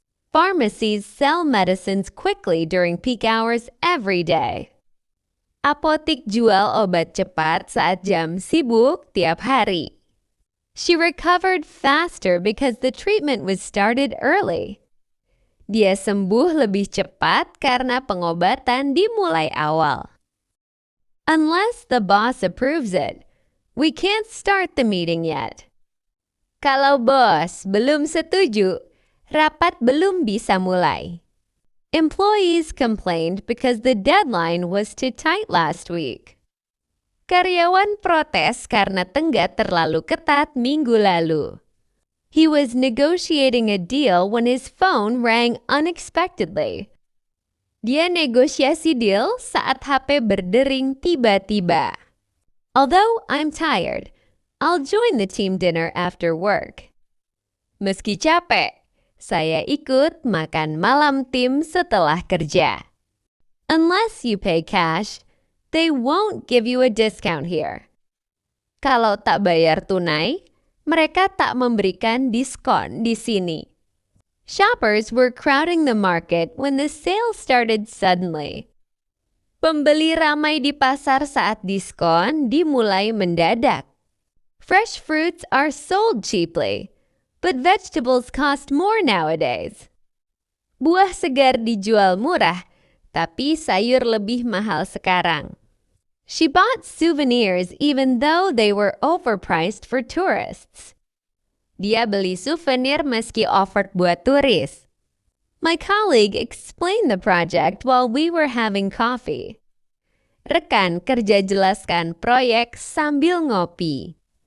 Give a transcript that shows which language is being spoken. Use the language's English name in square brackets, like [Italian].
[English] Pharmacies sell medicines quickly during peak hours every day. [Indonesian] Apotik jual obat cepat saat jam sibuk tiap hari. [English] She recovered faster because the treatment was started early. [Indonesian] Dia sembuh lebih cepat karena pengobatan dimulai awal. [English] Unless the boss approves it, we can't start the meeting yet. [Indonesian] Kalau bos belum setuju, rapat belum bisa mulai. [English] Employees complained because the deadline was too tight last week. [Indonesian] Karyawan protes karena tenggat terlalu ketat minggu lalu. [English] He was negotiating a deal when his phone rang unexpectedly. [Indonesian] Dia negosiasi deal saat HP berdering tiba-tiba. [English] Although I'm tired, I'll join the team dinner after work. [Indonesian] Meski capek, saya ikut makan malam tim setelah kerja. [English] Unless you pay cash, they won't give you a discount here. [Indonesian] Kalau tak bayar tunai, mereka tak memberikan diskon di sini. [English] Shoppers were crowding the market when the sale started suddenly. [Indonesian] Pembeli ramai di pasar saat diskon dimulai mendadak. [English] Fresh fruits are sold cheaply, but vegetables cost more nowadays. [Indonesian] Buah segar dijual murah, tapi sayur lebih mahal sekarang. [English] She bought souvenirs even though they were overpriced for tourists. [Indonesian] Dia beli souvenir meski offered buat turis. [English] My colleague explained the project while we were having coffee. [Indonesian] Rekan kerja jelaskan proyek sambil ngopi.